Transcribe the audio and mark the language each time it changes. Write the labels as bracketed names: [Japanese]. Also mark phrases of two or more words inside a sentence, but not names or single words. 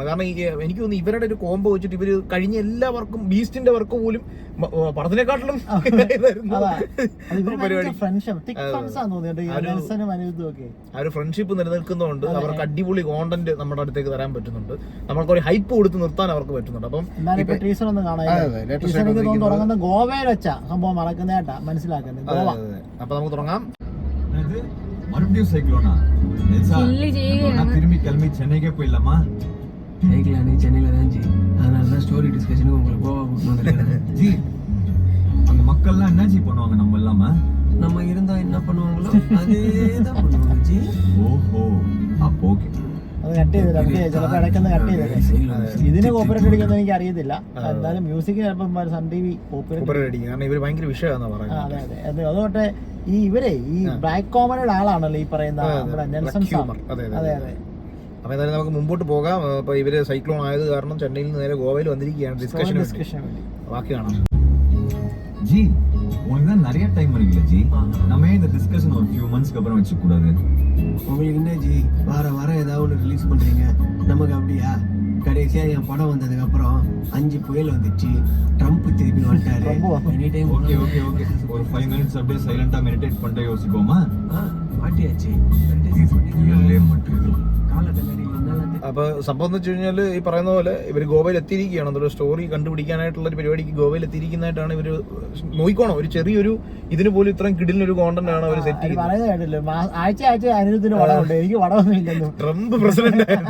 [Malayalam] കാരണം എനിക്ക് തോന്നുന്നു ഇവരുടെ ഒരു കോംബോ വെച്ചിട്ട് ഇവര് കഴിഞ്ഞ എല്ലാ വർക്കും ബീസ്റ്റിന്റെ വർക്ക് പോലും പടത്തിനെക്കാട്ടിലും ആ ഒരു ഫ്രണ്ട്ഷിപ്പ് നിലനിൽക്കുന്നതുകൊണ്ട് അവർക്ക് അടിപൊളി കോണ്ടന്റ് നമ്മുടെ അടുത്തേക്ക് തരാൻ പറ്റുന്നുണ്ട്. നമ്മൾക്ക് ഒരു ഹൈപ്പ് കൊടുത്ത് നിർത്താൻ അവർക്ക് പറ്റുന്നുണ്ട്. അപ്പം ടീസർ ഒന്ന് കാണാൻ ഗോവയിൽ വെച്ചാ സംഭവം നടക്കുന്നതായിട്ടാ മനസ്സിലാക്കുന്നത്. അപ്പൊ നമുക്ക് തുടങ്ങാം. [Tamil] மறுபடியும் சைக்ளோனா திரும்பி கிளம்பி சென்னைக்கே போயிடலாமா? சைக்கிளானே சென்னையில தான் ஜி. அதனால தான் ஸ்டோரி டிஸ்கஷனுக்கு உங்களுக்கு கோவா கூட்டிட்டு வந்திருக்கேன் ஜி. அங்க மக்கள்லாம் என்ன ஜி பண்ணுவாங்க நம்ம இல்லாம? நம்ம இருந்தா என்ன பண்ணுவாங்களோ அதே தான் பண்ணுவாங்க ஜி. [Malayalam] ഓഹോ അപ്പൊ ഓക്കെ. അത് കട്ട് ചെയ്തില്ല, ചിലപ്പോ ഇടയ്ക്കൊന്ന് കട്ട് ചെയ്തില്ല. ഇതിന് കോപ്പറേറ്റ് അടിക്കുന്നത് എനിക്ക് അറിയത്തില്ല. എന്തായാലും മ്യൂസിക് ചിലപ്പോൾ സൺ ടി വി കോപ്പറേറ്റ് അടിക്കും. കാരണം ഇവര് ഭയങ്കര വിഷയമാണെന്ന് പറയുന്നത്. അതെ അതെ. അതുകൊണ്ട് ഇവരെ ഈ [English] black comedy [Malayalam] ആളാണല്ലോ ഈ പറയുന്ന നമ്മുടെ നെൽസൺ സാം. അതെ അതെ. അപ്പൊ എന്തായാലും നമുക്ക് മുമ്പോട്ട് പോകാം. അപ്പൊ ഇവര് സൈക്ലോൺ ആയത് കാരണം ചെന്നൈയിൽ നിന്ന് നേരെ ഗോവയിൽ വന്നിരിക്കുകയാണ് ഡിസ്കഷൻ വേണ്ടി. ബാക്കി കാണാം. [Tamil] ஜி உங்களுக்கு தான் நிறைய டைம் இருக்குல்ல ஜி, நம்ம இந்த டிஸ்கஷன் ஒரு [English] few months [Tamil] க்கு அப்புறம் வச்சுக்க கூடாது? உங்களுக்கு என்ன ஜி வார ஏதாவது ஒன்று ரிலீஸ் பண்றீங்க, நமக்கு அப்படியா? கடைசியா என் படம் வந்ததுக்கு அப்புறம் 5 புயல் வந்துச்சு, ட்ரம்ப் திருப்பி வந்துட்டாரு. [English] any time [Tamil] ஓகே ஓகே ஓகே. ஒரு 5 minutes அப்படியே சைலண்டா மெடிடேட் பண்ணிட்டு யோசிப்போமா? மாட்டியாச்சு. மெடிடேட் பண்ணி மட்டும் [Malayalam] അപ്പൊ സംഭവം എന്ന് വെച്ച് കഴിഞ്ഞാൽ ഈ പറയുന്ന പോലെ ഇവർ ഗോവയിൽ എത്തിയിരിക്കുകയാണ്. എന്തൊരു സ്റ്റോറി കണ്ടുപിടിക്കാനായിട്ടുള്ള ഒരു പരിപാടിക്ക് ഗോവയിൽ എത്തിയിരിക്കുന്നതായിട്ടാണ് ഇവര് നോക്കണം. ഒരു ചെറിയൊരു ഇതിന് പോലും ഇത്രയും കിടിലൊരു കോണ്ടന്റ് ആണ് അവർ സെറ്റ് ചെയ്യുന്നത്. ട്രംപ് പ്രസിഡന്റ് ആയിരുന്നു.